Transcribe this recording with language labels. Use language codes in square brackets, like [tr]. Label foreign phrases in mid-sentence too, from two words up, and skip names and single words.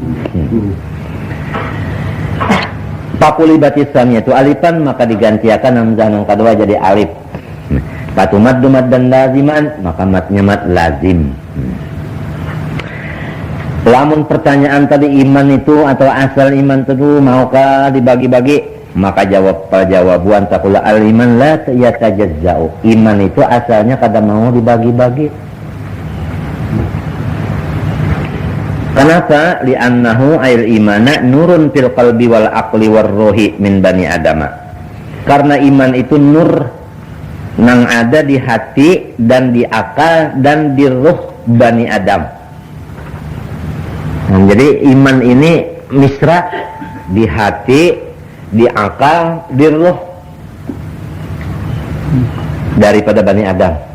[ar] فقلبت الثانية ألفا, [id] maka digantikan hamzah yang kedua jadi alif. [ar] فتمد مدا لازما, [id] maka matnya mat lazim. [bjn] Lamun pertanyaan tadi iman itu atau asal iman itu maukah dibagi-bagi, maka jawabuan [ar] تقول الإيمان لا يتجزأ. [bjn] Iman itu asalnya kada mau dibagi-bagi. [id] Kenapa? [ar] لأنه الإيمان نور في القلب والعقل والروح من بني آدم. [bjn] Karena iman itu nur nang ada di hati dan di akal dan di ruh bani Adam. [id] Nah, jadi iman ini misra di hati, di akal, di ruh daripada Bani Adam.